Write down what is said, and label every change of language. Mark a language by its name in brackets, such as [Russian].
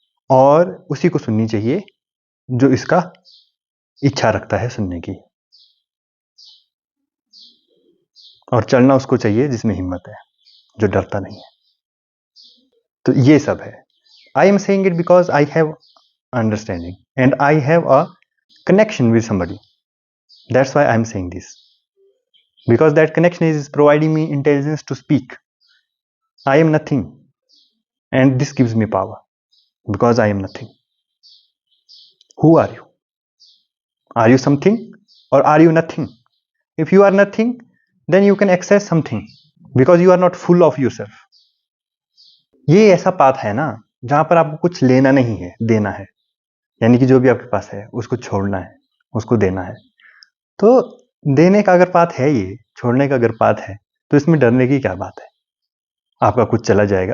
[Hindi] और उसी को सुननी चाहिए जो इसका इच्छा रखता है सुनने की। और चलना उसको चाहिए जिसमें हिम्मत है, जो डरता नहीं है। तो ये सब है। [English] I am saying it because I have understanding and I have a connection with somebody. That's why I'm saying this. Because that connection is providing me intelligence to speak. I am nothing, and this gives me power. Because I am nothing. Who are you? Are you something or are you nothing? If you are nothing, then you can access something because you are not full of yourself. [Hindi] ये ऐसा path है ना जहां पर आपको कुछ लेना नहीं है, देना है। यानी कि जो भी आपके पास है उसको छोड़ना है, उसको देना है। तो देने का अगर पाथ है, ये छोड़ने का अगर पाथ है, तो इसमें डरने की क्या बात है? आपका कुछ चला जाएगा।